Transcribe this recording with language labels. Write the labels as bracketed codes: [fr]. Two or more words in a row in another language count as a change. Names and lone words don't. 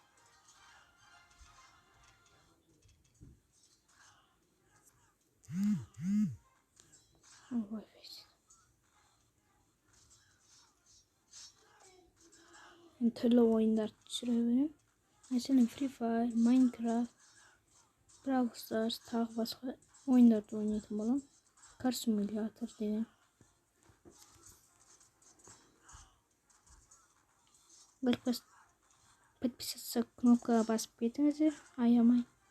[tr] Vay be. Türlü oyunlar düşürebilirim. Mesela Free Fire, Minecraft, Brawl Stars, [kk] tағы басқа ойындарды ойнайтын боламын. [en] Car simulator [kk] деген. Подписаться кнопкаға басып кетіңіздер, аямай.